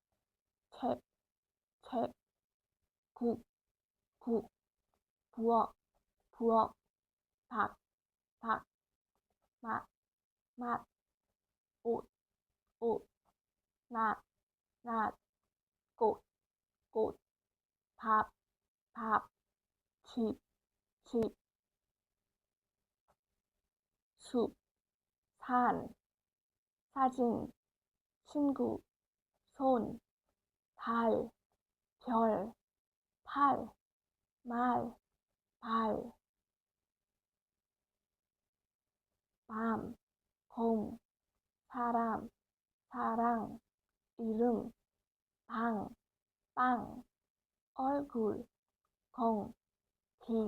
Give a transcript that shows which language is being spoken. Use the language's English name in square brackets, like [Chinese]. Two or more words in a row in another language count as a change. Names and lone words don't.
[Korean] ချက်ခုဖူော့ဖတ်မတ်အိုနာကိုဖတ်ချစ် 숲 산 사진 친구 손 달 별 팔 말 발 밤 공 사람 사랑 이름 방 빵 얼굴 공 길